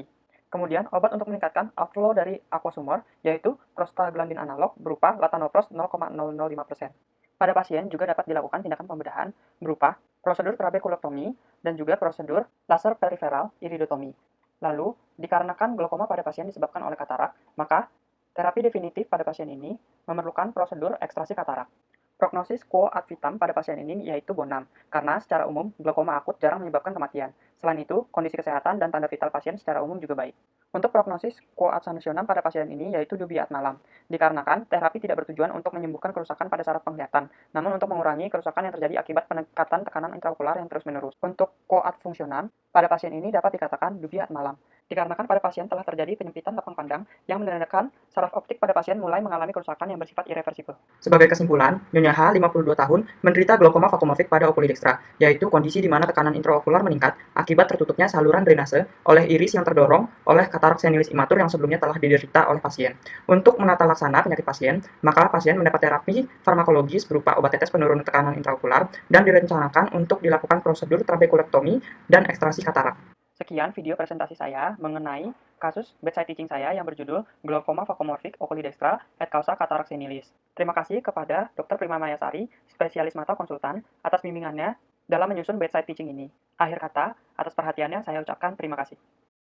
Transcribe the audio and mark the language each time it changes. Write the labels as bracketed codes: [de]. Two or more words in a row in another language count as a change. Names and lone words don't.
[id] Kemudian, obat untuk meningkatkan outflow dari [en] aqueous humor, [id] yaitu prostaglandin analog berupa latanoprost 0,005%. Pada pasien juga dapat dilakukan tindakan pembedahan berupa prosedur trabekulektomi dan juga prosedur laser periferal iridotomi. Lalu, dikarenakan glaukoma pada pasien disebabkan oleh katarak, maka terapi definitif pada pasien ini memerlukan prosedur ekstrasi katarak. Prognosis [la] quo ad vitam [id] pada pasien ini yaitu bonam, karena secara umum glaukoma akut jarang menyebabkan kematian. Selain itu, kondisi kesehatan dan tanda vital pasien secara umum juga baik. Untuk prognosis [la] quo ad sanationem [id] pada pasien ini yaitu [la] dubiat malam, [id] dikarenakan terapi tidak bertujuan untuk menyembuhkan kerusakan pada saraf penglihatan, namun untuk mengurangi kerusakan yang terjadi akibat peningkatan tekanan intraokular yang terus-menerus. Untuk [la] quo ad functionem [id] pada pasien ini dapat dikatakan [la] dubiat malam, [id] dikarenakan pada pasien telah terjadi penyempitan lapang pandang yang menandakan saraf optik pada pasien mulai mengalami kerusakan yang bersifat irreversibel. Sebagai kesimpulan, Nyonya H, 52 tahun, menderita glaukoma vakuumorfik pada [la] okuli dextra, [id] yaitu kondisi di mana tekanan intraokular meningkat akibat tertutupnya saluran drainase oleh iris yang terdorong oleh katarak senilis imatur yang sebelumnya telah diderita oleh pasien. Untuk menata laksana penyakit pasien, maka pasien mendapat terapi farmakologis berupa obat tetes penurun tekanan intraokular dan direncanakan untuk dilakukan prosedur trabekulektomi dan ekstrasi katarak. Sekian video presentasi saya mengenai kasus [en] bedside teaching [id] saya yang berjudul Glaukoma vakuumorfik [la] oculi dextra et causa [id] katarak senilis. Terima kasih kepada Dr. Prima Mayasari, spesialis mata konsultan, atas bimbingannya dalam menyusun [en] bedside teaching [id] ini. Akhir kata, atas perhatiannya saya ucapkan terima kasih.